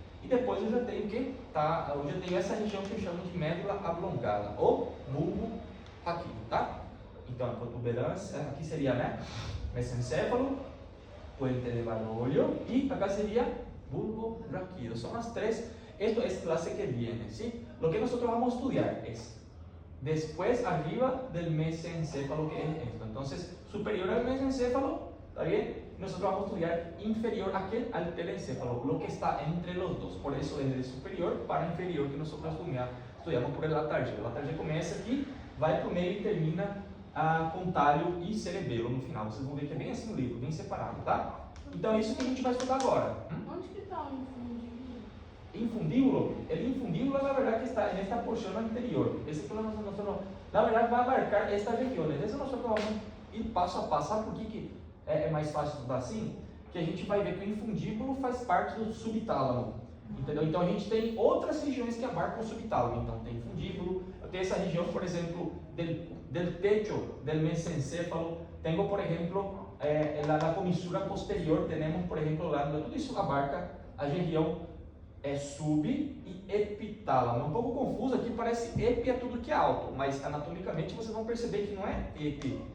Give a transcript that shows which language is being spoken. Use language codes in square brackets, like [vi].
[pt] E depois eu já tenho o quê? Eu já tenho essa região que eu chamo de médula oblongada, ou bulbo raquídeo, tá? Então, a protuberância, aqui seria, né? Mesencéfalo, [es] puente de Barolho, e acá [pt] seria bulbo raquídeo. São as três. [es] Esto es clase que viene, ¿sí? Lo que nosotros vamos a estudiar es después arriba del mesencéfalo, que es esto. Entonces, superior al mesencéfalo, ¿está bien? Nosotros vamos a estudiar inferior al telencéfalo, lo que está entre los dos. Por eso es de superior para inferior que nosotros estudiamos por el Latarjet. [pt] O Latarjet começa aqui, vai para o meio e termina com talho e cerebelo no final. Vocês vão ver que é bem assim o livro, bem separado, tá? Então é isso que a gente vai estudar agora. Onde que está o infundíbulo? [es] Infundíbulo, el infundíbulo la verdad que está en esta porción anterior. Ese que nosotros, la verdad va a abarcar estas regiones. Eso nosotros vamos a ir [pt] passo a passo. Sabe por que é mais fácil estudar assim? Que a gente vai ver que o infundíbulo faz parte do subtálamo. Entendeu? Então a gente tem outras regiões que abarcam o subtálamo. Então tem infundíbulo, eu tenho essa região, por exemplo, [es] del techo del mesencéfalo. [pt] Tenho, por exemplo, na comissura posterior, temos, por exemplo, lá, tudo isso abarca a região sub e epitálamo. É um pouco confuso aqui, parece epi é tudo que é alto, mas anatomicamente vocês vão perceber que não é epi.